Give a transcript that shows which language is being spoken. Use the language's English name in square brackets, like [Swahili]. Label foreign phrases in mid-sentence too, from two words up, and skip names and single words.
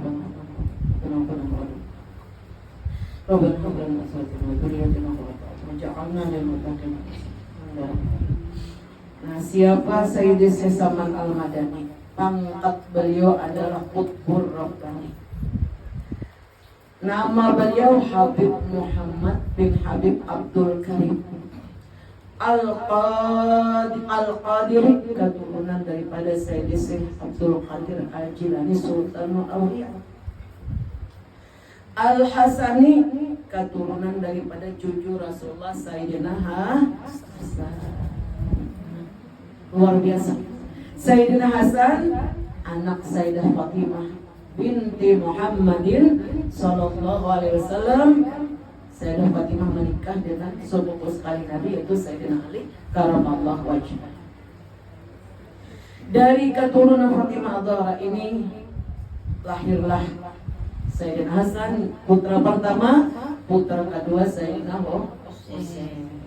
[Arabic] ربنا هب لنا أزواجنا وذريتنا قرة أعين واجعلنا للمتقين. [Indonesian] Nah, siapa Sayyidi Sesaman Al-Madani? Pangkat beliau adalah Qutbur Rabbani. Nama beliau Habib Muhammad bin Habib Abdul Karim Al-Qadiri, keturunan daripada Sayyidi Syekh Abdul Qadir Al-Jilani Sultanul Awliya. Al-Hasani, keturunan daripada cucu Rasulullah Sayyidina Hasan. Luar biasa. Sayyidina Hasan anak Sayyidah Fatimah binti Muhammadin [Arabic] صلى الله عليه وسلم. [Indonesian] Sayyidah Fatimah menikah dengan sepupu sekali Nabi, yaitu Sayyidina Ali [Arabic] كرم الله وجهه. [Indonesian] Dari keturunan Fatimah Az-Zahra ini lahirlah Sayyidina Hasan, putra pertama, putra kedua Sayyidina Husain.